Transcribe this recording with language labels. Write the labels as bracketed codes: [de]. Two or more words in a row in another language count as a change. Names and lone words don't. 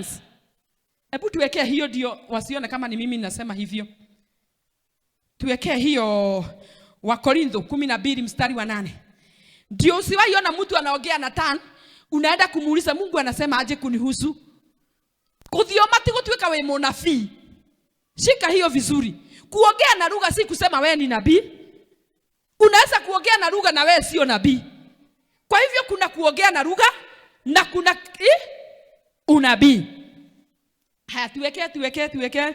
[sw] Hebu tuwekee hiyo ndio wasione kama ni mimi ninasema hivyo. Tuwekee hiyo Wakorintho 12 mstari wa 8. Ndio usiwaiona mtu anaongea na tongue, unaenda kumuuliza Mungu anasema aje kunihusu. [ki] Kuthioma ti gutwika we munabii. [sw] Shika hiyo vizuri. Kuongea na lugha si kusema wewe ni nabii. Unaweza kuongea na lugha na wewe sio nabii. Kwa hivyo kuna kuongea na lugha na kuna unabii. Haya, tuweke.